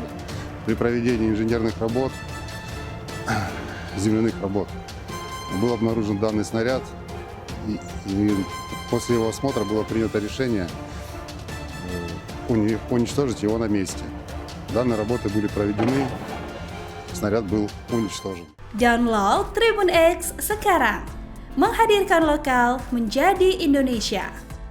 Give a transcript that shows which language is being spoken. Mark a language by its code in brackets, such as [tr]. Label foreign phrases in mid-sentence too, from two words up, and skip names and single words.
[ru] При проведении инженерных работ, земляных работ, был обнаружен данный снаряд, и после его осмотра было принято решение уничтожить его на месте. Данные работы были проведены, снаряд был уничтожен. [id] Download Tribun X sekarang, menghadirkan lokal menjadi Indonesia.